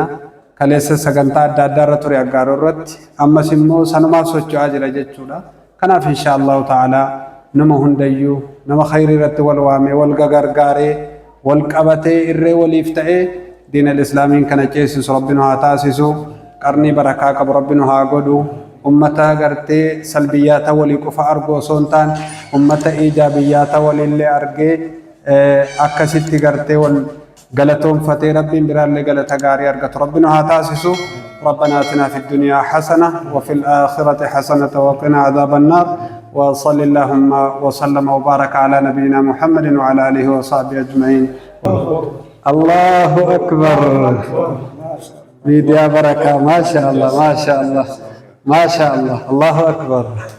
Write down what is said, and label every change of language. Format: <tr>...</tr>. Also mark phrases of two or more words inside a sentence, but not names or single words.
<om>kaleessa sagantaa adda addaa irra ture aggaaroo irratti ammas immoo sanumaaf socho'aa jira jechuudha kanaaf</om> <ar>إن شاء الله تعالى</ar> <om>nama hundayyuu nama khayrii irratti wal waamee wal gargaaree wal qabatee irree waliif ta'ee</om> <ar>دين الإسلام</ar> <om>kana ceesisu rabbinu haa taasisu qarnii barakaa qabu rabbinu haa godhu ummata gartee salbiyyaata walii qofa argu osoo hin taane ummata ijaabiyyaata walillee argee akkasitti gartee wal galatoonfatee rabbiin biraallee galata gaarii argatu rabbinu haa taasisu</om> <ar>ربنا آتنا في الدنيا حسنة وفي الآخرة حسنة وقنا عذاب النار وصل اللهم وسلم وبارك على نبينا محمد وعلى آله وصحبه أجمعين الله أكبر ميديا بركة ما شاء الله ما شاء الله ما شاء الله الله أكبر</ar>